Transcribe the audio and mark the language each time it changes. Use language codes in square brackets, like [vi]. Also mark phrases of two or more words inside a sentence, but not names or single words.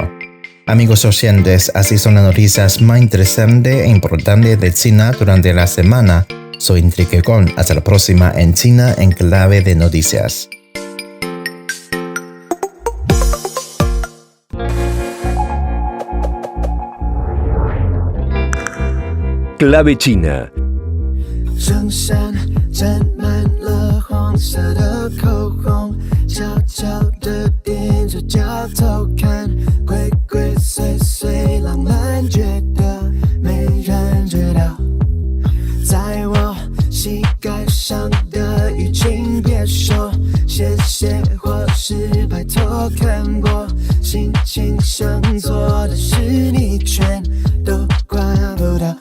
[es] Amigos oyentes, así son las noticias más interesantes e importantes de China durante la semana. Soy Enrique Con. Hasta la próxima en China en Clave de Noticias. Clave China. [zh] 衬衫沾满了黄色的口红，悄悄地踮着脚偷看，鬼鬼祟祟，浪漫觉得没人知道。在我膝盖上的雨，请别说谢谢或是拜托，看我心情想做的事，你全都管不到。